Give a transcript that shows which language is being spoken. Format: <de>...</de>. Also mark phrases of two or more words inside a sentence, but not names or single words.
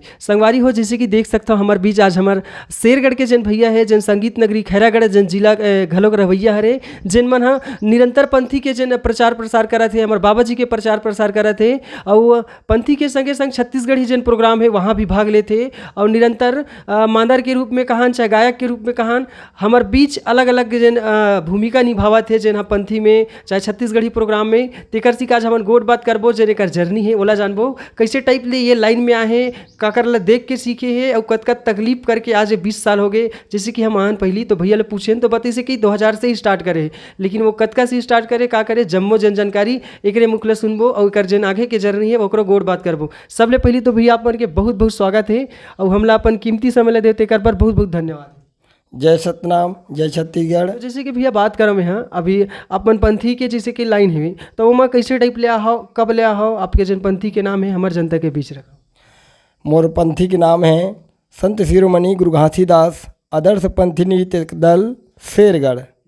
<hne>संगवारी हो, जैसे कि देख सकते हो हमारे बीच आज हमार शेरगढ़ के जन भैया है, जन संगीत नगरी खैरागढ़ जन जिला घलोक रवैया हरे, जिन मन हाँ निरंतर पंथी के जन प्रचार प्रसार करा थे, हमारे बाबा जी के प्रचार प्रसार करा थे, और पंथी के संगे संग छत्तीसगढ़ी जन प्रोग्राम है वहाँ भी भाग लेते, और निरंतर मांदर के रूप में कहान चाहे गायक के रूप में कहान हमारे बीच अलग अलग जन भूमिका निभावा थे, जन हाँ पंथी में चाहे छत्तीसगढ़ी प्रोग्राम में। तेकर सिक आज हमन गोट बात करबो, जेने कर जर्नी है ओला जानबो कैसे टाइप ले ये लाइन में आए काकर ला देख के सीखे है, और कत कत तकलीफ करके आज 20 साल हो गए। जैसे कि हम आन पहली तो भैया ले पूछे तो बते से कि 2000 से ही स्टार्ट करे, लेकिन वो कतका से स्टार्ट करे का करे जम्मो जन जानकारी एकरे मुखले सुनबो, और कर जन आगे के जर्नी है ओकरो गोट बात करबो। सबले पहली तो भैया आप मन के बहुत बहुत स्वागत है, और हमला अपन कीमती समय ले देते कर पर बहुत बहुत धन्यवाद। जय सतनाम, जय छत्तीसगढ़। तो जैसे कि भैया बात करो मैं हाँ अभी अपन पंथी के जैसे कि लाइन हुई, तो वो कैसे टाइप ले आओ, कब ले आओ, आपके जन पंथी के नाम है हमारे जनता के बीच रखो। मोर पंथी के नाम है संत शिरोमणि गुरु घासीदास आदर्श पंथी नृत्य दल शेरगढ़।</hne>